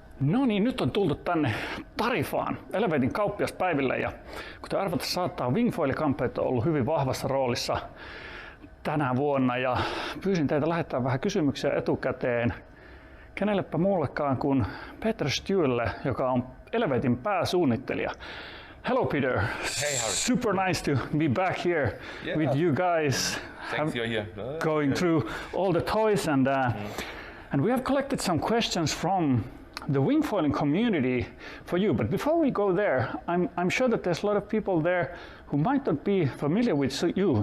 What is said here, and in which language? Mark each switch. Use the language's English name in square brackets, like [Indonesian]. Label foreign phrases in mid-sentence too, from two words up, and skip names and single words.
[Finnish] No niin, nyt on tultu tänne Tarifaan, Eleveightin kauppiaspäiville ja kuten arvata saattaa, Wingfoil-kamppeet on ollut hyvin vahvassa roolissa tänä vuonna ja pyysin teitä lähettää vähän kysymyksiä etukäteen kenellepä muullekaan kuin Peter Stiewelle, joka on Eleveightin pääsuunnittelija. [English] Hello Peter, hey, Harry. Super nice to be back here with you guys. Thanks, you're here. Going through all the toys and we have collected some questions from the Wingfoiling community for you. But before we go there, I'm sure that there's a lot of people there who might not be familiar with you.